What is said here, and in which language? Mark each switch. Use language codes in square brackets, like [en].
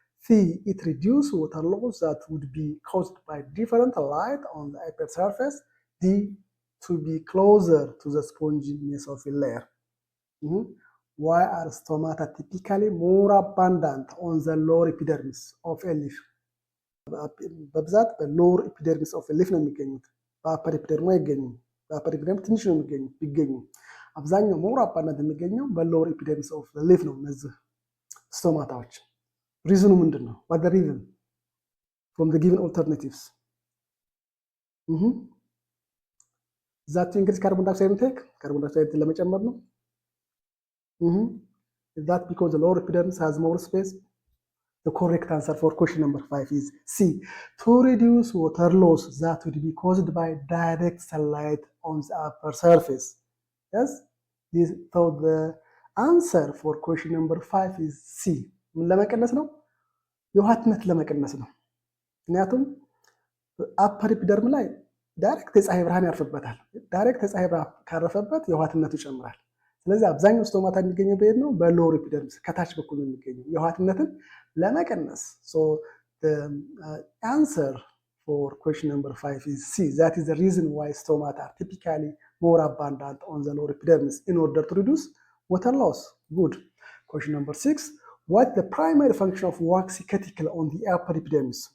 [en] C, it reduces water loss that would be caused by different light on the upper surface. D, to be closer to the spongy mesophyll layer. Why are stomata typically more abundant on the lower epidermis of a leaf? [am] በብዛት በሎወር ኤፒደርሚስ ኦፍ ሊፍ ነው የሚገኙት። በአፐር ኤፒደርሙ አይገኙም። በአፐር ኤፒደርም ትንሽ ነው ቢገኙ፣ አብዛኛው ሞር አባነት የሚገኘው በሎወር ኤፒደርሚስ ኦፍ ሊፍ ነው። እነዚህ ስቶማታዎች ሪዝኑ ምንድን ነው? [en] ዋት ዘ ሪዝን ፍሮም ዘ ጊቨን ኦልተርናቲቭስ? ዛት ኢንክሪዝ ካርቦን ዳይኦክሳይድ ኢንቴክ፣ [am] ካርቦን ዳይኦክሳይድ ለመጨመር ነው። [en] ዛት ቢኮዝ ዘ ሎወር ኤፒደርሚስ ሃዝ ሞር ስፔስ። The correct answer for question number 5 is C, to reduce water loss that would be caused by direct sunlight on the upper surface. Yes, So the answer for question number 5 is C. [am] ምን ለመቀነስ ነው? የውሃትነት ለመቀነስ ነው። ምክንያቱም አፐር ኢፒደርም ላይ ዳይሬክት የፀሐይ ብርሃን ያርፍበታል። ዳይሬክት የፀሐይ ብርሃን ካረፈበት የውሃትነቱ ይጨምራል። ስለዚህ አብዛኛው ስቶማታ የሚገኘው በየት ነው? በሎወር ኢፒደርምስ ከታች በኩል ነው የሚገኘው የውሃትነትን ለመቀነስ። [en] So the answer for question number 5 is C. That is the reason why stomata are typically more abundant on the lower epidermis in order to reduce water loss. Good. Question number 6. What the primary function of waxy cuticle on the upper epidermis?